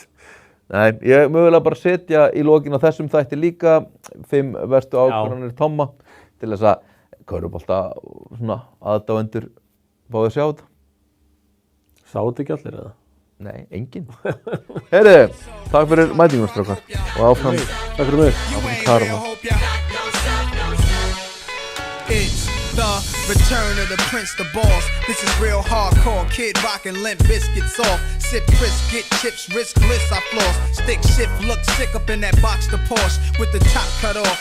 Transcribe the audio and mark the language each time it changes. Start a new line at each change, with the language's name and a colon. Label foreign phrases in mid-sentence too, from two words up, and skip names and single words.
Icelandic: Nei, ég mögulega bara setja í lokin á þessum þætti líka 5 verstu ákvarðanir Tomma til þess að körfubolta svona aðdáendur fáið að sjá þetta. Sá þetta ekki allir eða? Nei, enginn. Heyrðu, takk fyrir mætinguna strákar og áfram. Takk fyrir mig. Áfram Karma.
English: It's the return of the Prince, the boss. This is real hardcore, Kid Rockin' Limp Bizkit soft. Sip crisp, get chips, risk bliss, I floss. Stick shift, look sick up in that box, the Porsche with the top cut off.